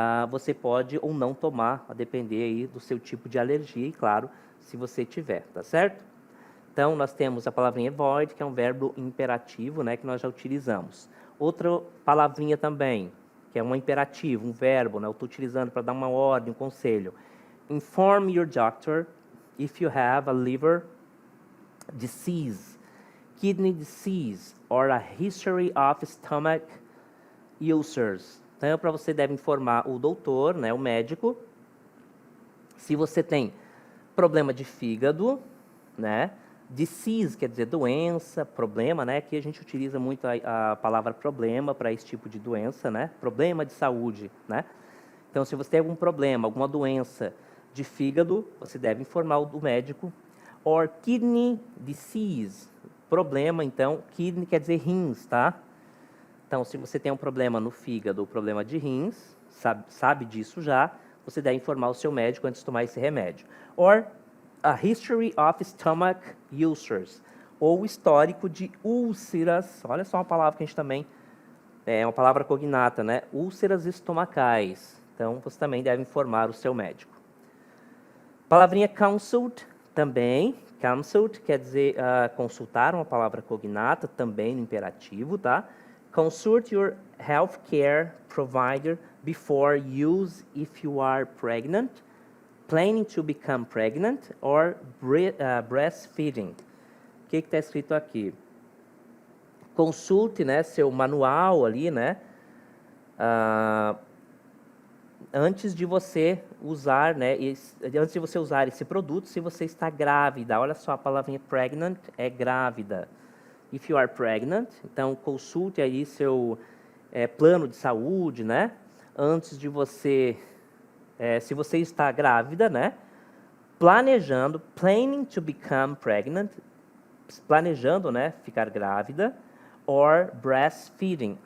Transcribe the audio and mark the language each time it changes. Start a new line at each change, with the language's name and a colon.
Portuguese: você pode ou não tomar, a depender aí do seu tipo de alergia, e claro, se você tiver, tá certo? Então, nós temos a palavrinha avoid, que é um verbo imperativo, né, que nós já utilizamos. Outra palavrinha também, que é um imperativo, um verbo, né, eu estou utilizando para dar uma ordem, um conselho.
English: Inform your doctor if you have a liver disease, kidney disease, or a history of stomach ulcers.
Portuguese: Então, para você deve informar o doutor, né, o médico, se você tem problema de fígado, né, disease quer dizer doença, problema, né, que a gente utiliza muito a palavra problema para esse tipo de doença, né, problema de saúde, né. Então, se você tem algum problema, alguma doença de fígado, você deve informar o médico.
English: Or kidney disease,
Portuguese: problema, então, kidney quer dizer rins, tá? Então, se você tem um problema no fígado, um problema de rins, sabe disso já, você deve informar o seu médico antes de tomar esse remédio.
English: Or a history of stomach ulcers,
Portuguese: ou histórico de úlceras, olha só uma palavra que a gente também, é uma palavra cognata, né? Úlceras estomacais. Então, você também deve informar o seu médico. Palavrinha consult, também, consult quer dizer consultar, uma palavra cognata, também no imperativo, tá?
English: Consult your healthcare provider before use if you are pregnant, planning to become pregnant, or breastfeeding.
Portuguese: O que está escrito aqui? Consulte, né, seu manual ali, né, antes de você usar, né, antes de você usar esse produto, se você está grávida. Olha só, a palavrinha pregnant é grávida.
English: If you are pregnant,
Portuguese: então consulte aí seu plano de saúde, né, antes de você, se você está grávida, né, planejando,
English: planning to become pregnant,
Portuguese: planejando, né, ficar grávida,
English: or breastfeeding.